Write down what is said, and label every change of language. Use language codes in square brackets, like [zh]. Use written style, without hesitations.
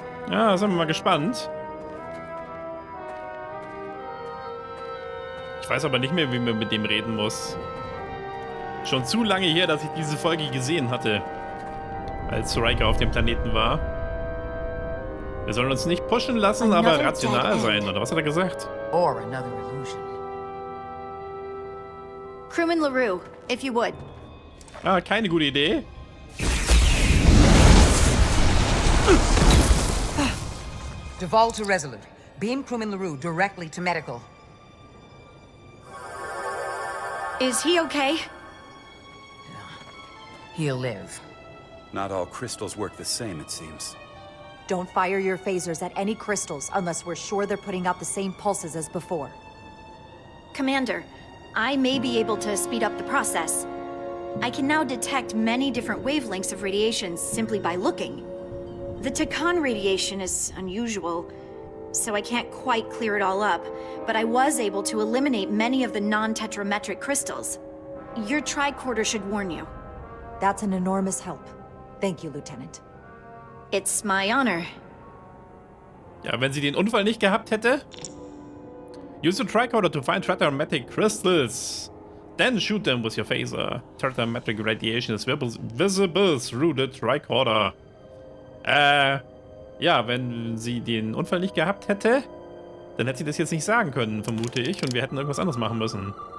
[de] Ja, sind wir mal gespannt. Ich weiß aber nicht mehr, wie man mit dem reden muss. Schon zu lange her, dass ich diese Folge gesehen hatte. Als Riker auf dem Planeten war. Wir sollen uns nicht pushen lassen, aber rational sein, oder was hat er gesagt? [en] Or another illusion. Crewman LaRue, if you would. [de] Ah, keine gute Idee. [en] Devolve to Resolute. Beam crewman LaRue directly to medical. Is he okay? He'll live. Not all crystals work the same, it seems. Don't fire your phasers at any crystals unless we're sure they're putting out the same pulses as before. Commander, I may be able to speed up the process. I can now detect many different wavelengths of radiation simply by looking. The Takan radiation is unusual, so I can't quite clear it all up, but I was able to eliminate many of the non-tetrametric crystals. Your tricorder should warn you. That's an enormous help. Thank you, Lieutenant. It's my honor. [de] Ja, wenn sie den Unfall nicht gehabt hätte. [en] Use the tricorder to find tetrametric crystals. Then shoot them with your phaser. Tetrametric radiation is visible through the tricorder. [de] Ja, wenn sie den Unfall nicht gehabt hätte, dann hätte sie das jetzt nicht sagen können, vermute ich, und wir hätten irgendwas anderes machen müssen.